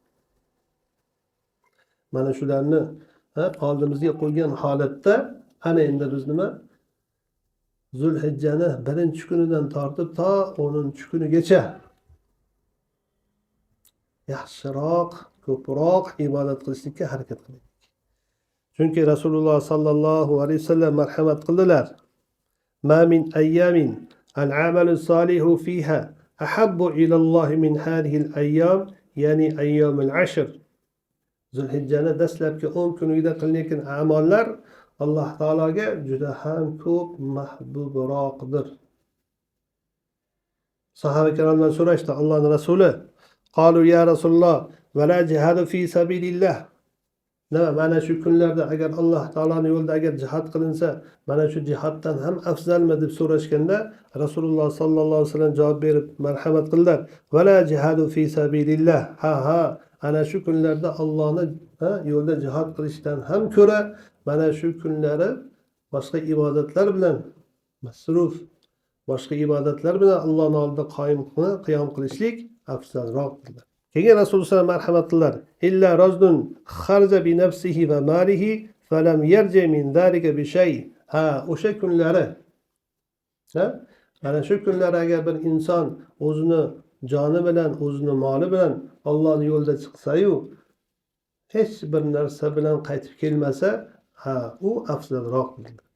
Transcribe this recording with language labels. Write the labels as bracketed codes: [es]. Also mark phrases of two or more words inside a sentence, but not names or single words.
[uz] Mana shularni oldimizga qo'ygan holatda ana endi biz nima Zulhijjani 1-kunidan tortib to 10-kunigacha yaxshiroq, ko'proq ibodat qilishga harakat qilaylik. Chunki Rasululloh [ar] صلى الله عليه وسلم [uz] marhamat qildilar. [ar] ما من أيام العمل الصالح فيها أحب إلى الله من هذه الأيام, يعني أيام العشر. [uz] Zulhijjani dastlabki 10 kunida qilingan amallar Alloh taologa juda ham ko'p mahbubroqdir. Sahaba ikromlar so'rashdi, Allohning rasuli: [ar] "قالوا يا رسول الله ولا الجهاد في سبيل الله." [uz] nima mana shu kunlarda agar Alloh taoloni yo'lida agar jihad qilinsa, mana shu jihatdan ham afzalmi deb so'rashganda Rasululloh [ar] صلى الله عليه وسلم [uz] javob berib marhamat qildilar. [ar] ولا الجهاد في سبيل الله. [uz] Ha, ana shu kunlarda Allohning yo'lda jihad qilishdan ham ko'ra mana shu kunlari boshqa ibodatlar bilan masruf, boshqa ibodatlar bilan Allohning oldida qiyom qilishlik afzalroqdir. Keyin Rasululloh marhamat qildilar. [ar] إلا رجل خرج بنفسه وماله فلم يرجع من ذلك بشيء. [uz] O'sha kunlari mana shu kunlar agar bir inson o'zini joni bilan, o'zini moli bilan Allohning yo'lida chiqsa-yu, hech bir narsa bilan qaytib kelmasa, u afzalroqdir.